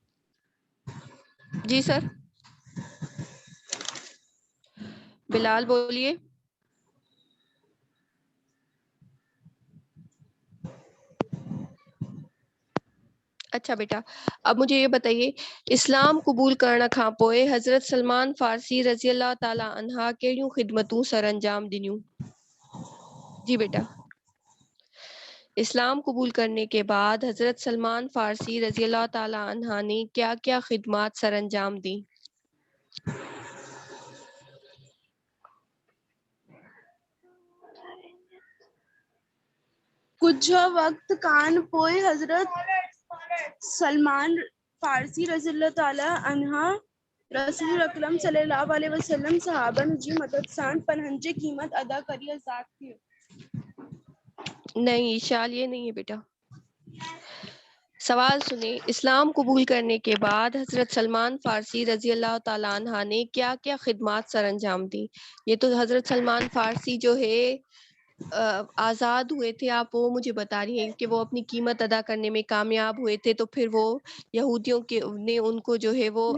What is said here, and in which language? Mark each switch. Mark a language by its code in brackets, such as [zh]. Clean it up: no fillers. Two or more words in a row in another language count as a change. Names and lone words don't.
[ur] جی سر، بلال بولیے. اچھا بیٹا، اب مجھے یہ بتائیے, [sd] इस्लाम कबूल करण खां पोइ हजरत सलमान फारसी [ar] رضي الله تعالى عنها [sd] कहिड़ियूं ख़िदमतूं सरअंजाम ॾिनियूं? [ur] جی بیٹا، اسلام قبول کرنے کے بعد حضرت سلمان فارسی [ar] رضي الله تعالى عنها [ur] نے کیا کیا خدمت سرانجام دی? [sd] कुछ वक्त कान पोइ हजरत सलमान फारसी [ar] رضي الله تعالى عنها [sd] रसूल अकरम [ar] صلى الله عليه وسلم [sd] सहाबन जी मदद सां पनहंजे क़ीमत अदा करी आज़ाद थियो। [ur] نہیں ایشال، یہ نہیں ہے بیٹا۔ سوال سنے، اسلام قبول کرنے کے بعد حضرت سلمان فارسی [ar] رضي الله تعالى عنها [ur] نے کیا کیا خدمت سرانجام دی? یہ تو حضرت سلمان فارسی جو ہے آزاد ہوئے تھے، آپ وہ مجھے بتا رہی ہیں کہ وہ اپنی قیمت ادا کرنے میں کامیاب ہوئے تھے، تو پھر وہ یہودیوں کے نے ان کو جو ہے وہ